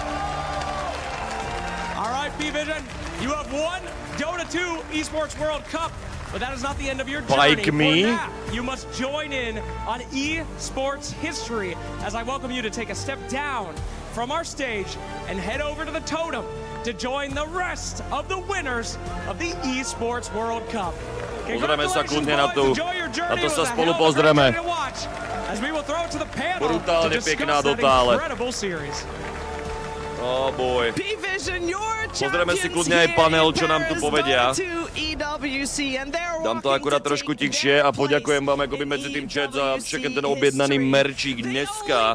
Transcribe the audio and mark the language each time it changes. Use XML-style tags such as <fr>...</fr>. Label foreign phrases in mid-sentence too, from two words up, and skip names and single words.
<en>All right, PVISION, you have won Dota 2 Esports World Cup, but that is not the end of your journey. Like me? For now, you must join in on esports history as I welcome you to take a step down from our stage and head over to the totem to join the rest of the winners of the Esports World Cup.</en> <sk>Pozrieme sa kľudne na to sa spolu pozrieme. Brutálne pekná Dota, ale...</sk> <en>Oh boy.</en> <sk>Pozrieme si kľudne aj panel, čo nám tu povedia. Dám to akurát trošku tichšie a poďakujem vám akoby medzi tým chat za všetký ten objednaný merčík dneska.</sk>